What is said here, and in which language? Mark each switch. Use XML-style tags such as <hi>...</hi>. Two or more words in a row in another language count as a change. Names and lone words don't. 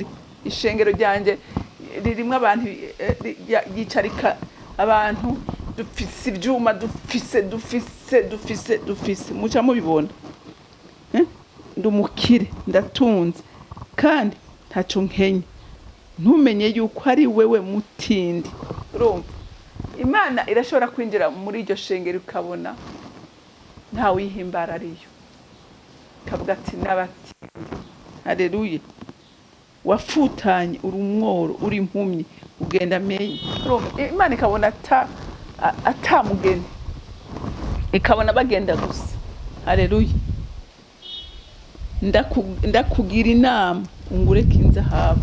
<rn>Ishengero ryanje ririmo abantu yicarika abantu dufise ibyuma, dufise muca mubibona. Ndumukire ndatunze kandi ntaco nkenye, ntumenye yuko ari wewe mutindi. Urumva Imana irashobora kwinjira muri iryo shengero ukabona nta wihimbara ariyo, kavuga ati n'abatindi. Haleluya, wafutanye uri umworo, uri impumyi, ugenda menye. Imana ikabona atamugeni, ikabona bagenda gusa. Haleluya, ndakugira inama ungure kw'inzahabu.</rn>